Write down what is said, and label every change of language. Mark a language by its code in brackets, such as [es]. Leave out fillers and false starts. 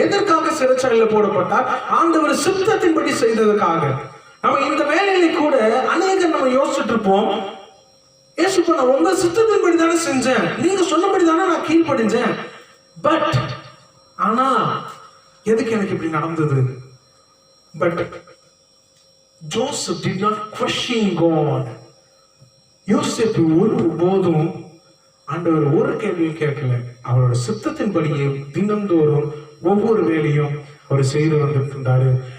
[ta] எதற்காக சிறைச்சாலையில போடப்பட்டார்? ஆண்டவர் சித்தத்தின்படி செய்ததற்காக. நம்ம இந்த வேலையில கூட அநேகர் நம்ம யோசிச்சுட்டு இருப்போம், ஏசுப்பா நான் உங்க சித்தத்தின்படி தானே செஞ்சேன், நீங்க சொன்னபடி தானே நான் கீழ்ப்படிஞ்சேன், பட் ஆனா எதுக்கு எனக்கு இப்படி நடந்தது? [en] But Joseph did not question God. [ta] யோசேப்பு ஒருபோதும் ஆண்டவர் ஒரு கேள்வியும் கேட்கல. அவரோட சித்தத்தின்படியே தினந்தோறும் ஒவ்வொரு வேலையும் அவர் செய்து வந்துட்டு இருந்தாரு.